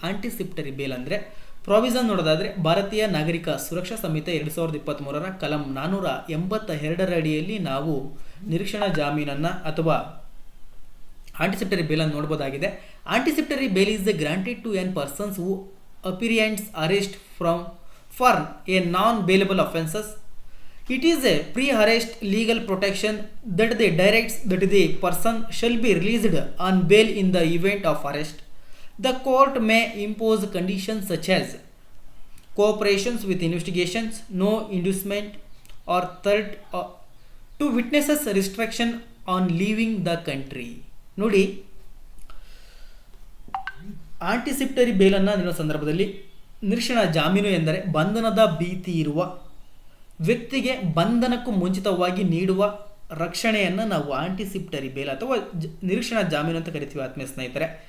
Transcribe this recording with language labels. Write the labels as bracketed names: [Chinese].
[Kannada] ಆಂಟಿಸಿಪ್ಟರಿ bale ಅಂದರೆ provision ನೋಡೋದಾದರೆ ಭಾರತೀಯ ನಾಗರಿಕ ಸುರಕ್ಷಾ ಸಂಹಿತೆ 2023 ಕಲಂ 482 ಅಡಿಯಲ್ಲಿ ನಾವು ನಿರೀಕ್ಷಣಾ ಜಾಮೀನನ್ನು ಅಥವಾ ಆಂಟಿಸಿಪ್ಟರಿ ಬೇಲನ್ನು ನೋಡ್ಬೋದಾಗಿದೆ. [English] Anticipatory bail is granted to an persons who apprehends arrest for a non bailable offences. It is a pre-arrest legal protection that the directs that the person shall be released on bail in the event of arrest. The court may impose conditions such as cooperation with investigations, no inducement or threat to witnesses, restriction on leaving the country. [Kannada] ನೋಡಿ, ಆಂಟಿಸಿಪ್ಟರಿ ಬೇಲನ್ನು ನೀಡುವ ಸಂದರ್ಭದಲ್ಲಿ ನಿರೀಕ್ಷಣಾ ಜಾಮೀನು ಎಂದರೆ ಬಂಧನದ ಭೀತಿ ಇರುವ ವ್ಯಕ್ತಿಗೆ ಬಂಧನಕ್ಕೂ ಮುಂಚಿತವಾಗಿ ನೀಡುವ ರಕ್ಷಣೆಯನ್ನು ನಾವು ಆಂಟಿಸಿಪ್ಟರಿ ಬೇಲ್ ಅಥವಾ ನಿರೀಕ್ಷಣಾ ಜಾಮೀನು ಅಂತ ಕರಿತೀವಿ ಆತ್ಮೀಯ ಸ್ನೇಹಿತರೆ.